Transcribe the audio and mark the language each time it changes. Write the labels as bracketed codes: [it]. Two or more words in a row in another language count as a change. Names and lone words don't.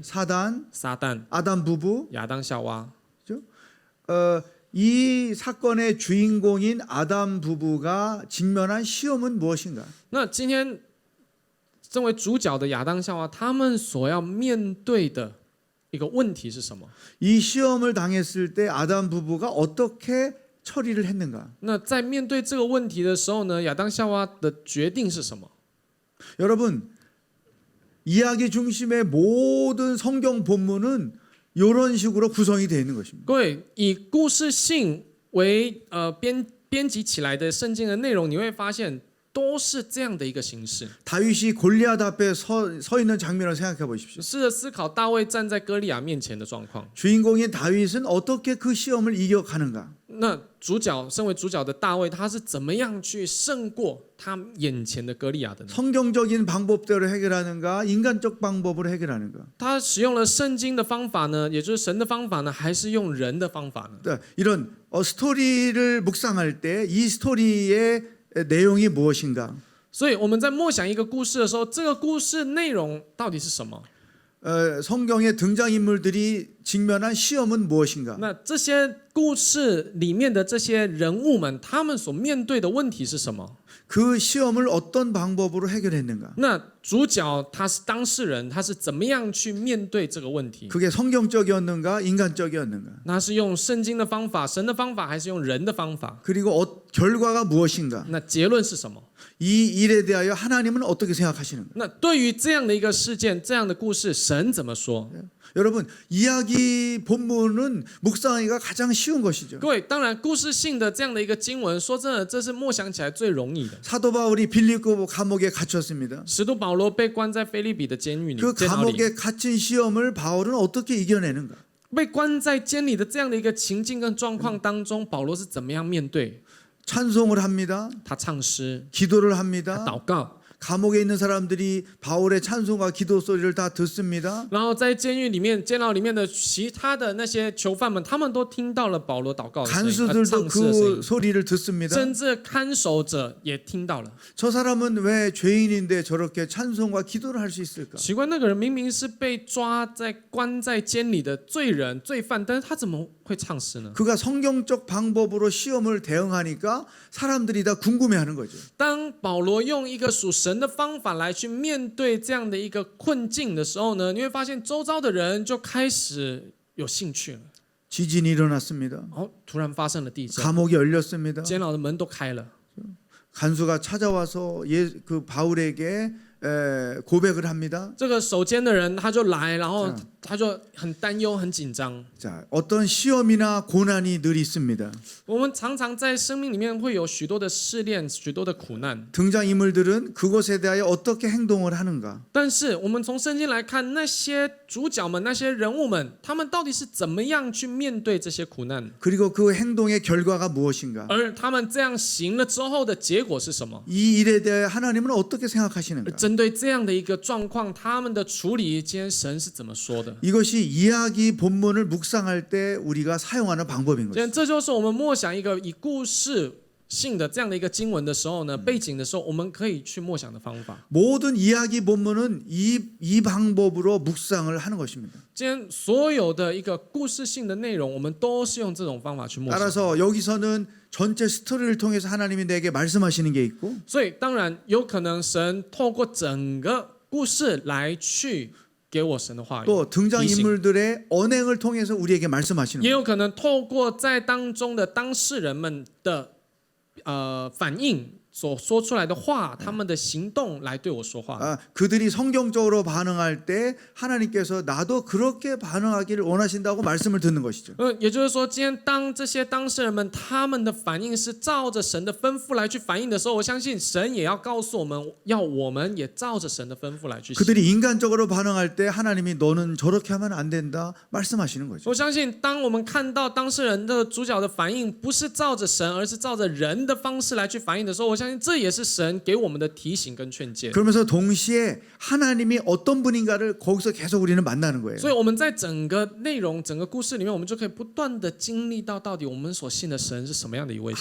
[ko] 사단, [zh] 撒旦、 [ko] 아담 부부. [zh] 亚当、夏娃。 [ko] 이 사건의 주인공인 아담 부부가 직면한 시험은 무엇인가? [zh] 那今天身为主角的亚当、夏娃，他们所要面对的一个问题是什么？ [ko] 이 시험을 당했을 때 아담 부부가 어떻게 처리를 했는가? [zh] 那在面对这个问题的时候呢，亚当、夏娃的决定是什么？ [ko] 여러분, 이야기 중심의 모든 성경 본문은 이런 식으로 구성이 되어 있는 것입니다. [zh] 各位，以故事性为编辑起来的圣经的内容，你会发现都是这样的一个形式。 [ko] 다윗이 골리앗 앞에 서 있는 장면을 생각해 보십시오. [zh] 试着思考大卫站在歌利亚面前的状况。 [ko] 주인공인 다윗은 어떻게 그 시험을 이겨가는가? [zh] 那身为主角的大卫，他是怎么样去胜过他眼前的歌利亚的呢？ [ko] 성경적인 방법대로 해결하는가? 인간적 방법으로 해결하는가? [zh] 他使用了圣经的方法呢，也就是神的方法呢，还是用人的方法呢？ [ko] 이런 스토리를 묵상할 때 이 스토리의 내용이 무엇인가? [zh] 所以我们在默想一个故事的时候，这个故事内容到底是什么？ [ko] 성경의 등장인물들이 직면한 시험은 무엇인가? [zh] 那这些故事里面的这些人物们，他们所面对的问题是什么？ [ko] 그 시험을 어떤 방법으로 해결했는가? [zh] 那主角他是当事人，他是怎么样去面对这个问题？ [ko] 그게 성경적이었는가? 인간적이었는가? [zh] 那是用圣经的方法、神的方法，还是用人的方法？ [ko] 그리고 결과가 무엇인가? [zh] 那结论是什么？ [ko] 이 일에 대하여 하나님은 어떻게 생각하시는가? [zh] 那对于这样的一个事件、这样的故事，神怎么说？ [ko] 여러분, 이야기 본문은 묵상하기가 가장 쉬운 것이죠. [zh] 各位，当然故事性的这样的一个经文，说真的，这是默想起来最容易的。 [ko] 사도 바울이 빌립보 감옥에 갇혔습니다. [zh] 使徒保罗被关在腓立比的监狱里， [ko] 그 [zh] 监牢里， [ko] 감옥에 갇힌 시험을 바울은 어떻게 이겨내는가? [zh] 被关在监里的这样的一个情境跟状况当中，保罗是怎么样面对？ [ko] 찬송을 합니다. [zh] 他唱诗， [ko] 기도를 [zh] 他 [ko] 합니다. [zh] 祷告， [ko] 감옥에 있는 사람들이 바울의 찬송과 기도 소리를 다 듣습니다. [zh] 然后在监狱里面、监牢里面的其他的那些囚犯们，他们都听到了保罗祷告的声音， [ko] 간수들도 [zh] 唱诗的声 [ko] 그 [zh] 音， [ko] 소리를 듣습니다. [zh] 甚至看守者也听到了。 [ko] 저 사람은 왜 죄인인데 저렇게 찬송과 기도를 할 수 있을까? [zh] 奇怪，那个人明明是被关在监里的罪人、罪犯，但是他怎么会唱诗呢？ [ko] 그가 성경적 방법으로 시험을 대응하니까 사람들이 다 궁금해하는 거죠. [zh] 当保罗用一个属神的方法来去面对这样的一个困境的时候呢，你会发现周遭的人就开始有兴趣了。 [ko] 지진이 일어났습니다. [zh] 突然发生了地震， [ko] 감옥이 열렸습니다. [zh] 监牢的门都开了， [ko] 간수가 찾아와서 그 바울에게 고백을 합니다. [zh] 这个守监的人他就来，然后他就很担忧、很紧张。 [ko] 자, 어떤 시험이나 고난이 늘 있습니다. [zh] 我们常常在生命里面会有许多的试炼、许多的苦难， [ko] 등장인물들은 그것에 대하여 어떻게 행동을 하는가? [zh] 但是我们从圣经来看，那些主角们、那些人物们，他们到底是怎么样去面对这些苦难？ [ko] 그리고 그 행동의 결과가 무엇인가? [zh] 而他们这样行了之后的结果是什么？ [ko] 이 일에 대해 하나님은 어떻게 생각하시는가? [zh] 针对这样的一个状况，他们的处理，今天神是怎么说的？ [ko] 이것이 이야기 본문을 묵상할 때 우리가 사용하는 방법인 [zh] 今天 [ko] 것이죠. [zh] 这就是我们默想一个以故事性的这样的一个经文的时候呢，背景的时候，我们可以去默想的方法。 [ko] 모든 이야기 본문은 이 방법으로 묵상을 하는 것입니다. [zh] 今天所有的一个故事性的内容，我们都是用这种方法去默想。 [ko] 따라서 여기서는 전체 스토리를 통해서 하나님이 내게 말씀하시는 게 있고 [zh] 所以当然有可能神透过整个故事来去给我神的话语， [ko] 또 등장인물들의 언행을 통해서 우리에게 말씀하시는 [zh] 也 [ko] 거예요. [zh] 有可能透过在当中的当事人们的反应所说出来的话，他们的行动来对我说话。 [ko] 그들이 성경적으로 반응할 때 하나님께서 나도 그렇게 반응하기를 원하신다고 말씀을 듣는 것이죠. [zh] 也就是说，今天当这些当事人们他们的反应是照着神的吩咐来去反应的时候，我相信神也要告诉我们，要我们也照着神的吩咐来去行。 [ko] 그들이 인간적으로 반응할 때 하나님이 너는 저렇게 하면 안 된다 말씀하시는 거죠. [zh] 我相信，当我们看到当事人的主角的反应不是照着神，而是照着人的方式来去反应的时候，我相信这也是神给我们的提醒跟劝诫。 [ko] 그러면서 동시에 하나님이 어떤 분인가를 거기서 계속 우리는 만나는 거예요. [zh] 所以我们在整个内容、整个故事里面，我们就可以不断的经历到底我们所信的神是什么样的一位神，